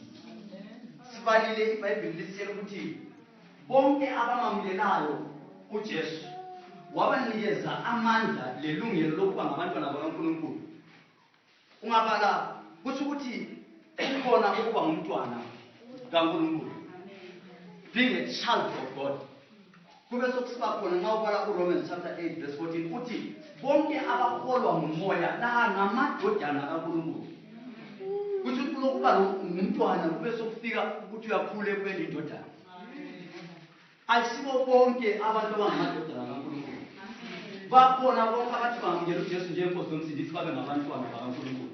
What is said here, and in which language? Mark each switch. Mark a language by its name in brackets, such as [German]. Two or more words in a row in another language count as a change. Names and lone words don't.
[North Ndebele] Sibalile iBhayibheli lisitshela ukuthi bonke abamamukelayo uJesu wabanikeza amandla lelungelo lokuba ngabantwana bakaNkulunkulu. Ungabala kusho ukuthi ukhona ukuba ngumntwana kaNkulunkulu. [English] Being a child of God. [North Ndebele] Kube sokusiba khona nxa ubala kuRomans chapter 8 verse 14 uthi bonke abaholwa ngumoya la ngamadodana kaNkulunkulu. Kusho ukuthi lokuba ngumntwana kube sokufika ukuthi uyakhula ekubeni indodana. Ayisibo bonke abantu abangamadodana kaNkulunkulu. Bakhona bonke abathi bamukela uJesu njengenkosi nomsindisi babe ngabantwana bakaNkulunkulu.